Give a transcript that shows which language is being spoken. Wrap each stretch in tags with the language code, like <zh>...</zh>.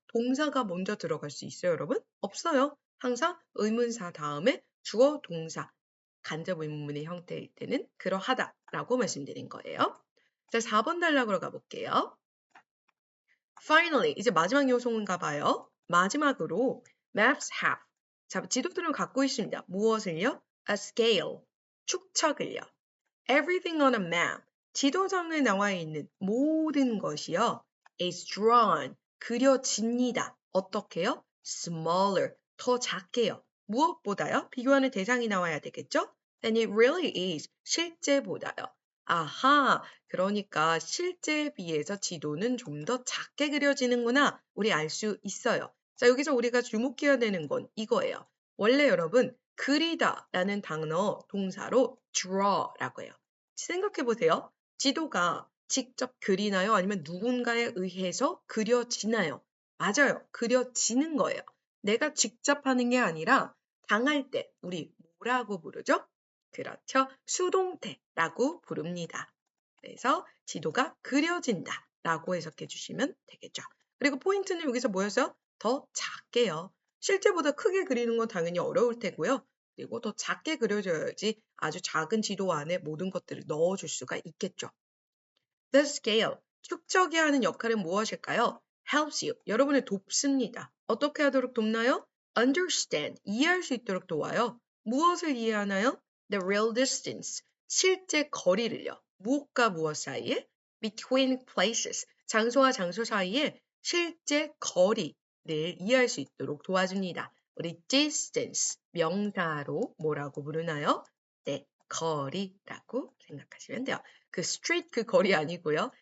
<ko>동사가 먼저 들어갈 수 있어요, 여러분? 없어요. 항상 의문사 다음에 주어, 동사, 간접 의문문의 형태일 때는 그러하다라고 말씀드린 거예요. 자, 4번 단락으로 가볼게요.</ko> <en>Finally,</en> <ko>이제 마지막 요소인가 봐요. 마지막으로</ko> <en>maps have.</en> <ko>자, 지도들은 갖고 있습니다. 무엇을요?</ko> <en>A scale,</en> <ko>축척을요.</ko> <en>Everything on a map,</en> <ko>지도상에 나와 있는 모든 것이요.</ko> <en>is drawn,</en> <ko>그려집니다. 어떻게요?</ko> <en>Smaller,</en> <ko>더 작게요. 무엇보다요? 비교하는 대상이 나와야 되겠죠?</ko> <en>Then it really is,</en> <ko>실제보다요. 아하, 그러니까 실제에 비해서 지도는 좀 더 작게 그려지는구나. 우리 알 수 있어요. 자, 여기서 우리가 주목해야 되는 건 이거예요. 원래 여러분, 그리다라는 단어 동사로 draw라고 해요. 생각해 보세요. 지도가 직접 그리나요? 아니면 누군가에 의해서 그려지나요? 맞아요. 그려지는 거예요. 내가 직접 하는 게 아니라 당할 때 우리 뭐라고 부르죠? 그렇죠. 수동태라고 부릅니다. 그래서 지도가 그려진다라고 해석해 주시면 되겠죠. 그리고 포인트는 여기서 뭐였어요? 더 작게요. 실제보다 크게 그리는 건 당연히 어려울 테고요. 그리고 더 작게 그려져야지 아주 작은 지도 안에 모든 것들을 넣어줄 수가 있겠죠.</ko> <en>The scale,</en> <ko>축적이 하는 역할은 무엇일까요?</ko> <en>Helps you,</en> <ko>여러분을 돕습니다. 어떻게 하도록 돕나요?</ko> <en>Understand,</en> <ko>이해할 수 있도록 도와요. 무엇을 이해하나요?</ko> <en>The real distance,</en> <ko>실제 거리를요. 무엇과 무엇 사이에?</ko> <en>Between places,</en> <ko>장소와 장소 사이에 실제 거리를 이해할 수 있도록 도와줍니다. 우리 distance, 명사로 뭐라고 부르나요? 네, 거리라고 생각하시면 돼요. 그 street 그 거리 아니고요.</ko>